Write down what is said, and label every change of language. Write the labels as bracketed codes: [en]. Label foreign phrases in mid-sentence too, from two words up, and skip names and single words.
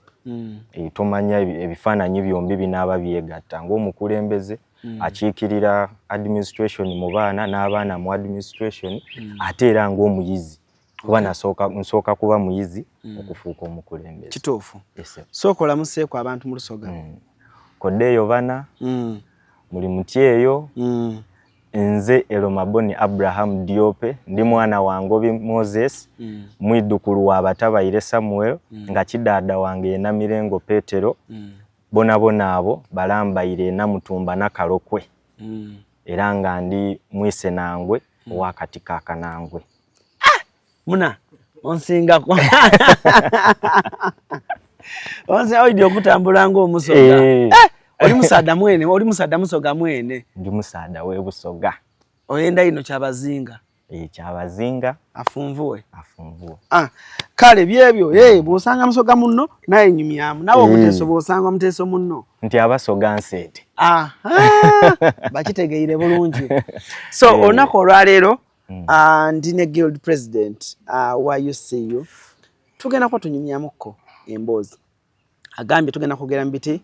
[lg] Tomanya ebifaananyi byombi binaaba byegatta, ng'omukulembeze akiikirira administration mu baana n'abaana mu administration, ate era ng'omuyizi kuba nsooka kuba muyizi okufuuka omukulembeze. Kituufu. Sooka olamuseeko abantu mu Lusoga. [xog] Koddeeyo bana, muli muti eyo. Nze Elomaboni Abraham Diope, ndi mwana wa Ngobi Moses, mwiddukulu wa Batabaire Samuel, nga kidaada wange ye Namirengo Petero, bona abo balambaire Namutumba Nakalokwe, era nga ndi Mwise Nangwe wakati ka Kanangwe. Muna onsingako. Onse oidi okutambula ng'omusoga. Oli musaada mwene, oli musaada Musoga mwene. Ndi musaada w'e Busoga. Oyenda ino Kyabazinga. Kyabazinga. Afunvuwe. Afunvuwe. Kale byebyo, bw'osanga Musoga munno naye nyumyamu. [lg] Nawe Omuteeso bw'osanga Omuteeso munno. [xog] Nti Abasoga nseete. Bakitegeire bulungi. [lg] So olunaku olwaleero ndi ne [en] Guild President [lg] wa UCU. Tugenda kwa tunyumyamuko emboozi. Agambye tugenda kwogera mu biti.